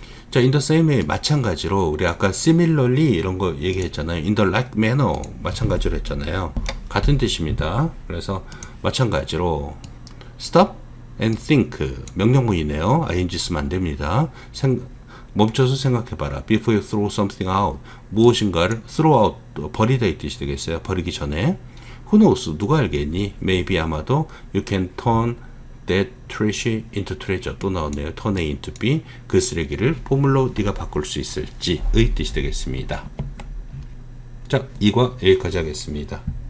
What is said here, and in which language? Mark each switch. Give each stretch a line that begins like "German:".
Korean: 자,
English: in the same way,
Korean: 마찬가지로 우리 아까 similarly 이런 거 얘기했잖아요. in the like manner, 마찬가지로 했잖아요. 같은 뜻입니다. 그래서 마찬가지로 stop and think, 명령문이네요. ing 쓰면 안 됩니다. 멈춰서 생각해봐라.
English: Before you throw something out,
Korean: 무엇인가를 throw out, 버리다 이 뜻이 되겠어요. 버리기 전에.
English: Who knows,
Korean: 누가 알겠니?
English: Maybe
Korean: 아마도
English: you can turn that trash into treasure.
Korean: 또 나왔네요. turn A into B. 그 쓰레기를 보물로 네가 바꿀 수 있을지의 뜻이 되겠습니다. 자, 이과 여기까지 하겠습니다.